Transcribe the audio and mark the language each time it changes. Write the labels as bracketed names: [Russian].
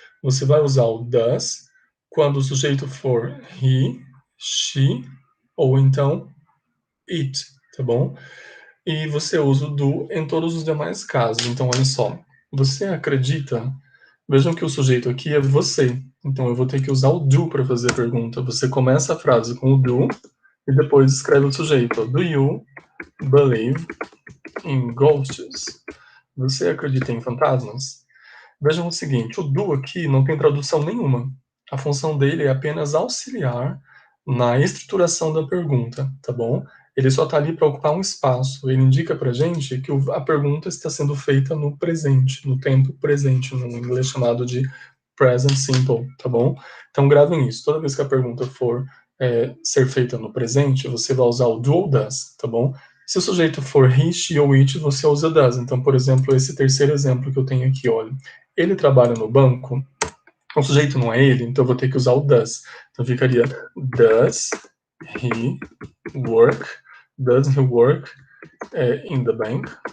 [Portuguese] Você vai usar o does quando o sujeito for he, she ou então it, tá bom? E você usa o do em todos os demais casos. Então, olha só. Você acredita? Vejam que o sujeito aqui é você. Então, eu vou ter que usar o do para fazer a pergunta. Você começa a frase com o do e depois escreve o sujeito. [English] Do you believe in ghosts? [Portuguese] Você acredita em fantasmas? Vejam o seguinte, o do aqui não tem tradução nenhuma. A função dele é apenas auxiliar na estruturação da pergunta, tá bom? Ele só está ali para ocupar um espaço. Ele indica para a gente que a pergunta está sendo feita no presente, no tempo presente, no inglês chamado de present simple, tá bom? Então gravem isso. Toda vez que a pergunta for ser feita no presente, você vai usar o do ou does, tá bom? Se o sujeito for he, she ou it, você usa does. Então, por exemplo, esse terceiro exemplo que eu tenho aqui, olha. Ele trabalha no banco? O sujeito não é ele, então eu vou ter que usar o does. Então ficaria [English] does he work? Does he work in the bank?